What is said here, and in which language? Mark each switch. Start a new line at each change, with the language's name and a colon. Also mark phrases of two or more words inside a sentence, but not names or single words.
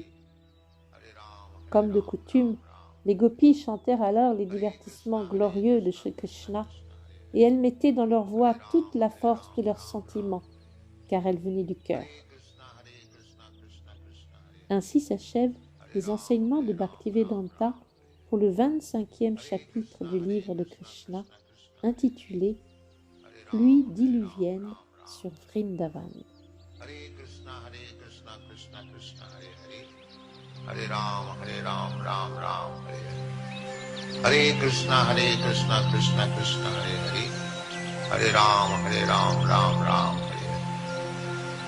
French: Comme de coutume, les gopis chantèrent alors les divertissements glorieux de Shri Krishna, et elles mettaient dans leur voix toute la force de leurs sentiments, car elle venait du cœur. Ainsi s'achèvent les enseignements de Bhaktivedanta pour le 25e chapitre du livre de Krishna, intitulé « Pluie diluvienne sur Vrindavan ».
Sanskrit: Hare Ram, Ram Ram, Hare Hare. Hare Krishna, Krishna Krishna, Hare Hare. Hare Ram, Ram Hare Hare.